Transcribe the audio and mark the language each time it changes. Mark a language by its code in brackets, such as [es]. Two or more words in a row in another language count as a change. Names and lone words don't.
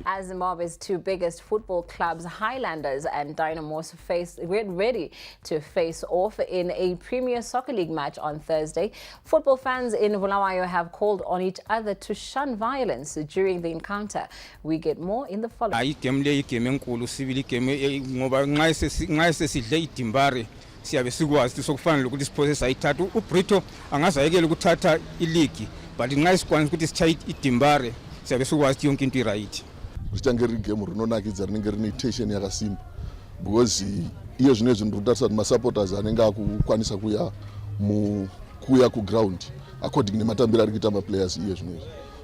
[en] As Zimbabwe's two biggest football clubs, Highlanders and Dynamos, get ready to face off in a Premier Soccer League match on Thursday. Football fans in Bulawayo have called on each other to shun violence during the encounter. We get more in the following. [nd] Siyabe sikwazi sokufanele ukuthi siphose sayithatha uBrito angazayekela ukuthatha iligi but nxa sikwanisa ukuthi sichaye idimbare siyabe sikwazi yonke into right [sn] richangeri game rinonakidza rinenge rine tension yakasimba because iyo zvinezvi ndinotarisa kuti masupporters anenge akukwanisa kuya ku [en] ground according [sn] nematambiro ari kuita maplayers iyo zvinezvi